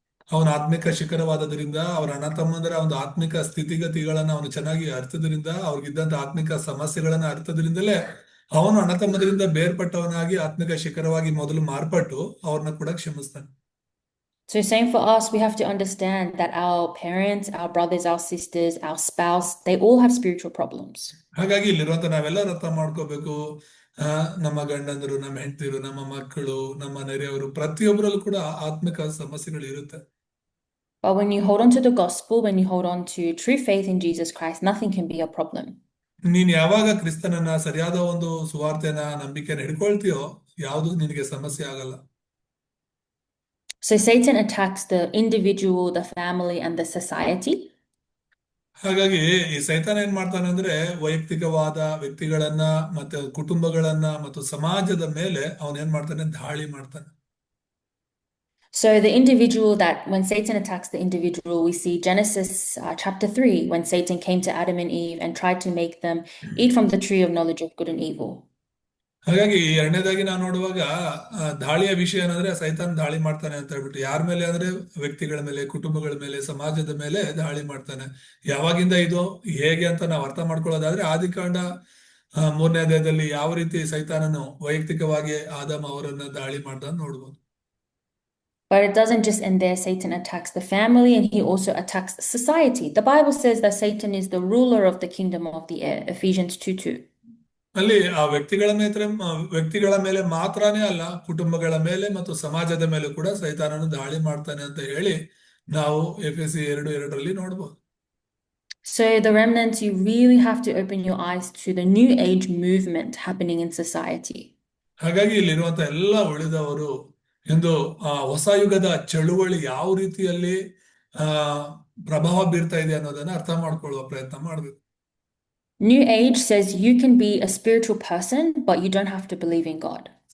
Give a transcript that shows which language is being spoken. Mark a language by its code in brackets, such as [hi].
[kn] ಅವನ ಆತ್ಮಿಕ ಶಿಖರವಾದದ್ರಿಂದ ಅವರ ಅಣ್ಣ ತಮ್ಮಂದರ ಒಂದು ಆತ್ಮಿಕ ಸ್ಥಿತಿಗತಿಗಳನ್ನ ಅವನು ಚೆನ್ನಾಗಿ ಅರ್ಥದ್ರಿಂದ, ಅವ್ರಿಗಿದ್ದಂತ ಆತ್ಮಿಕ ಸಮಸ್ಯೆಗಳನ್ನ ಅರ್ಥದ್ರಿಂದಲೇ ಅವನು ಅಣ್ಣ ತಮ್ಮಂದರಿಂದ ಬೇರ್ಪಟ್ಟವನಾಗಿ ಆತ್ಮಿಕ ಶಿಖರವಾಗಿ ಮೊದಲು ಮಾರ್ಪಟ್ಟು ಅವ್ರನ್ನ ಕೂಡ ಕ್ಷಮಿಸ್ತಾನೆ. [en] So same for us, we have to understand that our parents, our brothers, our sisters, our spouse, they all have spiritual problems. [kn] ಹಾಗಾಗಿ ಇಲ್ಲಿರುವಂತ ನಾವೆಲ್ಲರೂ ಅರ್ಥ ಮಾಡ್ಕೋಬೇಕು, ನಮ್ಮ ಗಂಡಂದರು, ನಮ್ಮ ಹೆಂಡತಿರು, ನಮ್ಮ ಮಕ್ಕಳು, ನಮ್ಮ ನೆರೆಯವರು, ಪ್ರತಿಯೊಬ್ಬರಲ್ಲೂ ಕೂಡ ಆತ್ಮಿಕ ಸಮಸ್ಯೆಗಳು ಇರುತ್ತೆ. [en] But when you hold on to the gospel, when you hold on to true faith in Jesus Christ, nothing can be a problem. [kn] ನೀನ್ ಯಾವಾಗ ಕ್ರಿಸ್ತನನ್ನ ಸರಿಯಾದ ಒಂದು ಸುವಾರ್ತೆನ ನಂಬಿಕೆನ ಹಿಡ್ಕೊಳ್ತೀಯೋ ಯಾವುದು ನಿನಗೆ ಸಮಸ್ಯೆ ಆಗಲ್ಲ. [en] So Satan attacks the individual, the family, and the society. [kn] ಹಾಗಾಗಿ ಈ ಸೈತಾನ ಏನ್ ಮಾಡ್ತಾನೆ ಅಂದ್ರೆ ವೈಯಕ್ತಿಕವಾದ ವ್ಯಕ್ತಿಗಳನ್ನ ಮತ್ತೆ ಕುಟುಂಬಗಳನ್ನ ಮತ್ತು ಸಮಾಜದ ಮೇಲೆ ಅವನ್ ಏನ್ ಮಾಡ್ತಾನೆ, ದಾಳಿ ಮಾಡ್ತಾನೆ. [en] So the individual, that when Satan attacks the individual, we see Genesis chapter 3, when Satan came to Adam and Eve and tried to make them eat from the tree of knowledge of good and evil. [kn] ಹಾಗಾಗಿ ಎರಡನೇದಾಗಿ ನಾವು ನೋಡುವಾಗ ದಾಳಿಯ ವಿಷಯ ಏನಂದ್ರೆ ಸೈತಾನ್ ದಾಳಿ ಮಾಡ್ತಾನೆ ಅಂತ ಹೇಳ್ಬಿಟ್ಟು, ಯಾರ ಮೇಲೆ ಅಂದ್ರೆ ವ್ಯಕ್ತಿಗಳ ಮೇಲೆ, ಕುಟುಂಬಗಳ ಮೇಲೆ, ಸಮಾಜದ ಮೇಲೆ ದಾಳಿ ಮಾಡ್ತಾನೆ. ಯಾವಾಗಿಂದ ಇದು ಹೇಗೆ ಅಂತ ನಾವು ಅರ್ಥ ಮಾಡ್ಕೊಳ್ಳೋದಾದ್ರೆ ಆದಿಕಾಂಡ 3ನೇ ಅಧ್ಯಾಯದಲ್ಲಿ ಯಾವ ರೀತಿ ಸೈತಾನನು ವೈಯಕ್ತಿಕವಾಗಿ ಆದಮ ಅವರನ್ನ ದಾಳಿ ಮಾಡ್ದ ನೋಡ್ಬೋದು. [en] But it doesn't just end there. Satan attacks the family and he also attacks society. The Bible says that Satan is the ruler of the kingdom of the air, Ephesians 2:2. [kn] ಅಲ್ಲಿ ಆ ವ್ಯಕ್ತಿಗಳ ಮೇಲೆ ಮಾತ್ರನೇ ಅಲ್ಲ, ಕುಟುಂಬಗಳ ಮೇಲೆ ಮತ್ತು ಸಮಾಜದ ಮೇಲೆ ಕೂಡ ಸೈತಾನನು ದಾಳಿ ಮಾಡ್ತಾನೆ ಅಂತ ಹೇಳಿ ನಾವು ಎಫೆಸಿ 2:2 ನೋಡ್ಬೋದು. [en] So the remnants, you really have to open your eyes to the new age movement happening in society. [kn] ಹಾಗಾಗಿ ಇಲ್ಲಿರುವಂತ ಎಲ್ಲ ಉಳಿದವರು ಎಂದು ಹೊಸ ಯುಗದ ಚಳುವಳಿ ಯಾವ ರೀತಿಯಲ್ಲಿ ಪ್ರಭಾವ ಬೀರ್ತಾ ಇದೆ ಅನ್ನೋದನ್ನ ಅರ್ಥ ಮಾಡ್ಕೊಳ್ಳುವ ಪ್ರಯತ್ನ ಮಾಡ್ಬೇಕು. [en] New age says you can be a spiritual person, but you don't have to believe in God.